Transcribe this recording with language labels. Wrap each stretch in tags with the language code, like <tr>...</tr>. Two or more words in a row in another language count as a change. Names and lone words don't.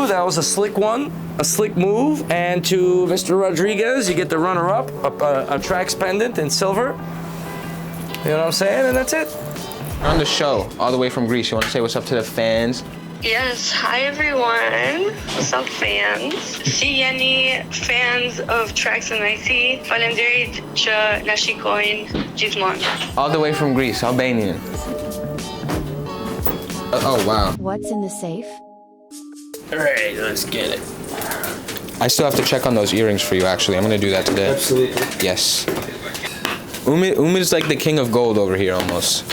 <en>That was a slick one, a slick move. And to Mr. Rodriguez, you get the runner-up, a Trax pendant in silver. You know what I'm saying? And that's it. On the show, all the way from Greece, you want to say what's up to the fans? Yes, hi everyone. What's up, fans?</en> <sq>Si jeni</sq> <en>fans of</en> <sq>TRAXNYC, faleminderit që na shikojnë gjithmonë.</sq> <en>All the way from Greece, Albanian. Oh, wow. What's in the safe? All right, let's get it. I still have to check on those earrings for you, actually. I'm going to do that today. Absolutely. Yes. Umid is like the king of gold over here, almost.</en>